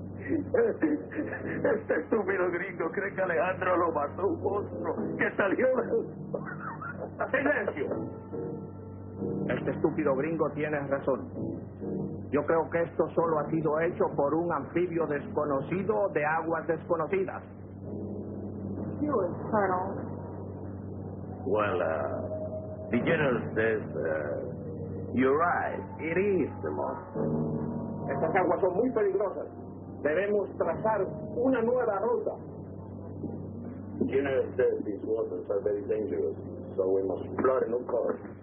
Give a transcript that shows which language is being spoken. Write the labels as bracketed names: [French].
[Spanish] Este estúpido gringo cree que Alejandro lo mató un monstruo que salió de... ¡Silencio! Este estúpido gringo tiene razón. Yo creo que esto solo ha sido hecho por un anfibio desconocido de aguas desconocidas. [English] You Colonel. Well, the general says, you're right. It is the monster. [Spanish] Estas aguas son muy peligrosas. Debemos trazar una nueva ruta. [English] General says these waters are very dangerous, so we must plot a new course.